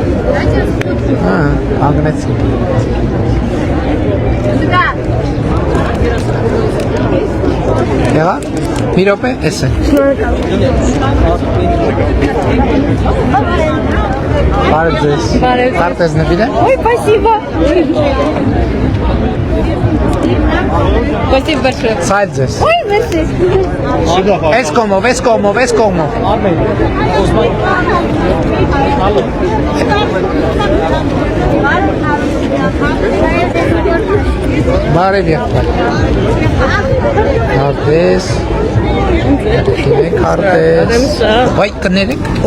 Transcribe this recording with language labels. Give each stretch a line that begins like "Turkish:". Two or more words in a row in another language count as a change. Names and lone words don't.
Armenian: Անգնեցի։ Եղա, մի րոպե, էս է։ Բարև ձեզ։ Քարտեզ նվիրեմ։
Russian: Ой, спасибо. Спасибо большое.
Armenian: Ցայլ ձեզ։
French: Ой, merci.
Armenian: Էս կողմով։ Բարև եղբայր։ Քարտեզ։ Վայ կներեք։